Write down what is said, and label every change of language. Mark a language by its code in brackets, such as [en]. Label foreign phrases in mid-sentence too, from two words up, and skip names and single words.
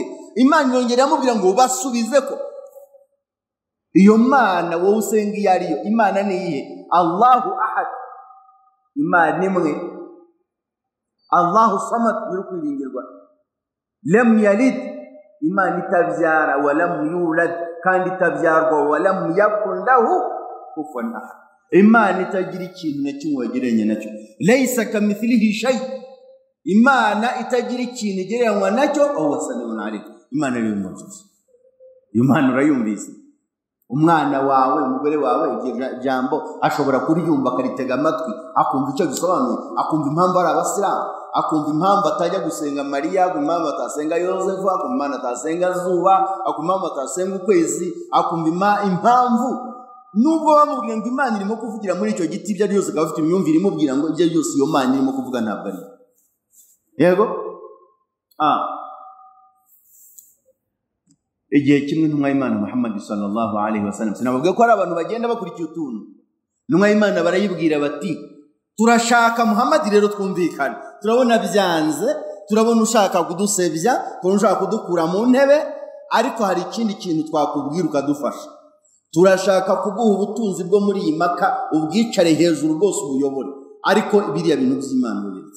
[rw] Imana yongera yamubwira ngo basubize ko iyo Mana wowe usenga iyo ariyo Imana ni iyihe? [ar] الله أحد, [rw] Imana imwe, [ar] الله الصمد, [rw] nyiri kwiringirwa, [ar] لم يلد, [rw] Imana itabyara, [ar] ولم يولد, [rw] kandi itabyarwa, [ar] ولم يكن له كفوا أحد, [rw] Imana itagira ikintu na kimwe wagereranya nacyo, [ar] ليس كمثله شيء, [rw] Imana itagira ikintu igereranywa nacyo, [ar] هو سميع عليم, [rw] Imana ari umujuzi. Imana urayumvise, umwana wawe, umugore wawe, igihe jambo ashobora kuryumva akaritega amatwi, akumva icyo gisobanuye, akumva impamvu ari abasilamu, akumva impamvu atajya gusenga Mariya, akumva impamvu atasenga Yosefu, akumva impamvu atasenga Zuba, akumva impamvu atasenga ukwezi, akumva impamvu nubwo bamubwira ngo Imana irimo kuvugira muri icyo giti, ibyo byose akaba afite imyumvire imubwira ngo ibyo byose iyo Mana irimo kuvuga ntabwo ari. Yego igihe kimwe intumwa y'Imana Muhamad [ar] صلى الله عليه وسلم, [rw] sinavuga ko ari abantu bagenda bakurikiye utuntu, intumwa y'Imana barayibwira bati turashaka Muhamad rero twumvikane, turabona byanze, turabona ushaka kudusebya, turabona ushaka kudukura mu ntebe, ariko hari ikindi kintu twakubwira ukadufasha. Turashaka kuguha ubutunzi bwo muri iyi Maka, ubwicare hejuru bwose ubuyobore, ariko biriya bintu by'Imana biretse.